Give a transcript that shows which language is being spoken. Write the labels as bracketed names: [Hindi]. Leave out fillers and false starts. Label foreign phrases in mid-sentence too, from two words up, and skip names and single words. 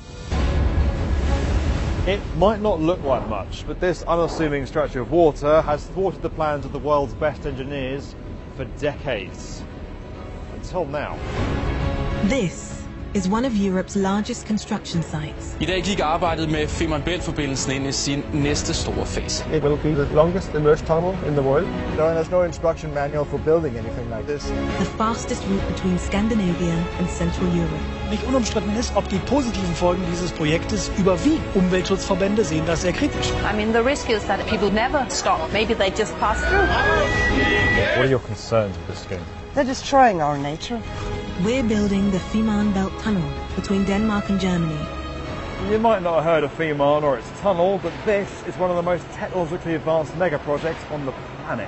[English] It might not look like much, but this unassuming stretch of water has thwarted the plans of the world's best engineers for decades. Until now. This is one of Europe's largest construction sites. [Danish] I dag gik arbejdet med Femern Bælt-forbindelsen ind i sin næste store fase. [English] It will be the longest immersed tunnel in the world. There's no instruction manual for building anything like this. The fastest route between Scandinavia and Central Europe. [German] Nicht unumstritten ist, ob die positiven Folgen dieses Projektes überwiegen. Umweltschutzverbände sehen das sehr kritisch. [English] I mean, the risk is that people never stop. Maybe they just pass through. What are your concerns with this scheme? They're destroying our nature. We're building the Fehmarn Belt Tunnel between Denmark and Germany. You might not have heard of Fehmarn or its tunnel, but this is one of the most technologically advanced mega projects on the planet.